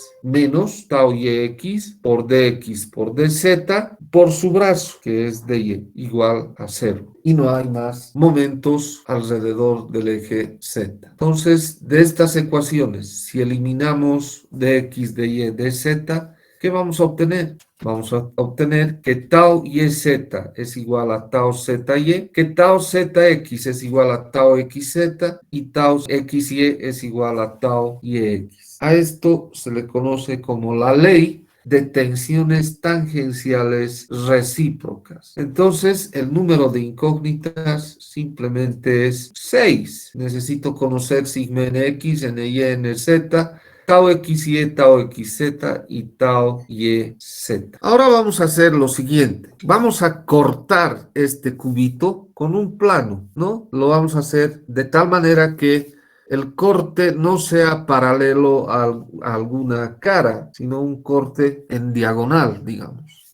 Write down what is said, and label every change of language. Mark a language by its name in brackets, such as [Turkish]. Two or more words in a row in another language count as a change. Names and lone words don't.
[Spanish] Menos tau YX por DX por DZ por su brazo, que es DY, igual a 0. Y no hay más momentos alrededor del eje Z. Entonces, de estas ecuaciones, si eliminamos dx, dy, dz, ¿qué vamos a obtener? Vamos a obtener que tau YZ es igual a tau ZY, que tau ZX es igual a tau XZ y tau XY es igual a tau YX. A esto se le conoce como la ley de tensiones tangenciales recíprocas. Entonces, el número de incógnitas simplemente es 6. Necesito conocer sigma nx, ny, nz, tau xy, tau xz y tau yz. Ahora vamos a hacer lo siguiente. Vamos a cortar este cubito con un plano, ¿no? Lo vamos a hacer de tal manera que el corte no sea paralelo a alguna cara, sino un corte en diagonal, digamos.